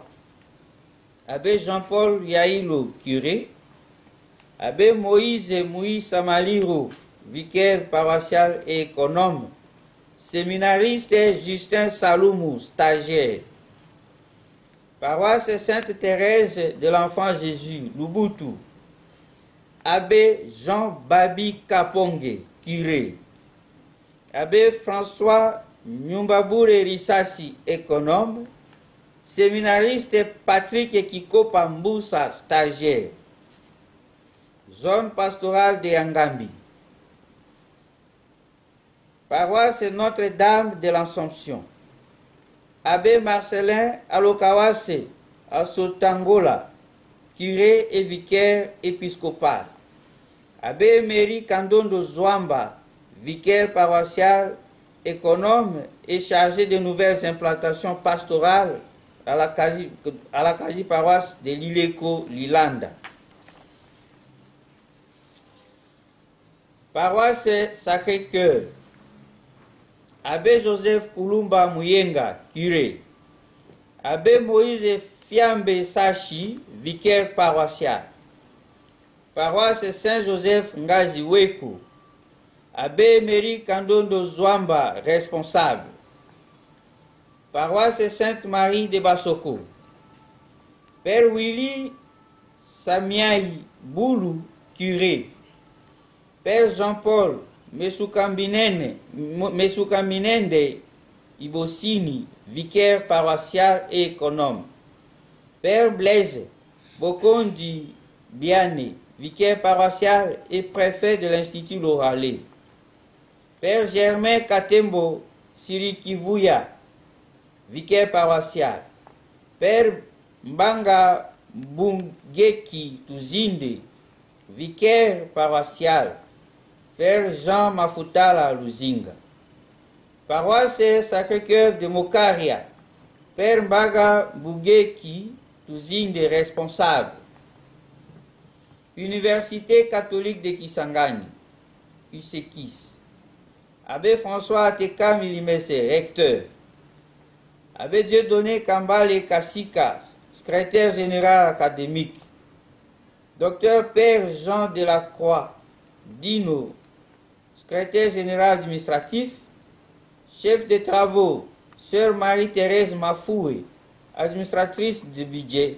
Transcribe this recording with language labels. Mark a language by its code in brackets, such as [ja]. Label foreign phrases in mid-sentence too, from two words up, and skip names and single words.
[fr] Abbé Jean-Paul Yaïlo, curé. Abbé Moïse Samaliro, vicaire paroissial et économe. Séminariste Justin Saloumou, stagiaire. Paroisse Sainte-Thérèse de l'Enfant Jésus, Lubutu. Abbé Jean Babi Kaponge, curé. Abbé François Nyumbaboure Rissassi, économe. Séminariste Patrick Kiko Pamboussa, stagiaire. Zone pastorale de Yangambi. Paroisse Notre-Dame de l'Assomption. Abbé Marcelin Alokawase, Asotangola, curé et vicaire épiscopal. Abbé Emery Kandondo Zwamba, vicaire paroissial, économe et chargé de nouvelles implantations pastorales à la quasi-paroisse de Lileko-Lilanda. Paroisse Sacré-Cœur. Abbé Joseph Kulumba Muyenga, curé. Abbé Moïse Fiambe Sachi, vicaire paroissial. Paroisse Saint-Joseph Ngazi Weku. Abbé Emery Kandondo Zwamba, responsable. Paroisse Sainte-Marie de Basoko. Père Willy Samiaï Boulou, curé. Père Jean-Paul Mesukaminende Ibosini, vicaire paroissial et économe. Père Blaise Bokondi Biane, vicaire paroissial et préfet de l'Institut Loralé. Père Germain Katembo Sirikivuya, vicaire paroissial. Père Mbanga Bungeki Tuzinde, vicaire paroissial. Père Jean Mafutala Luzinga. Paroisse Sacré-Cœur de Mokaria. Père Mbaga Bugeki Tuzinde, responsable. Université catholique de Kisangani, UCKIS. Abbé François Ateka Milimese, recteur. Abbé Dieudonné Kambale Kassika, secrétaire général académique. Docteur Père Jean Delacroix Dino, secrétaire général administratif. Chef de travaux, Sœur Marie-Thérèse Mafoué, administratrice de budget.